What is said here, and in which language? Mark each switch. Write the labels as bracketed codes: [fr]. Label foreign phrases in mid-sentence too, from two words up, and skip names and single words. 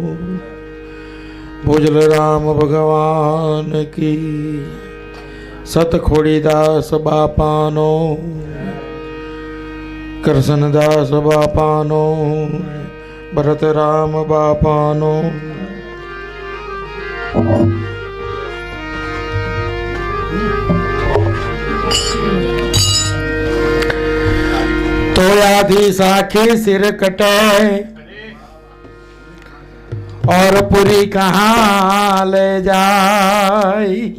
[gu] ભુજલ રામ [hi] भगवान की, [gu] સત ખોડીદાસ બાપાનો, કૃષ્ણદાસ બાપાનો, ભરત રામ બાપાનો. [hi] तो आधी साखी सिर कटे और पूरी कहाँ ले जाए,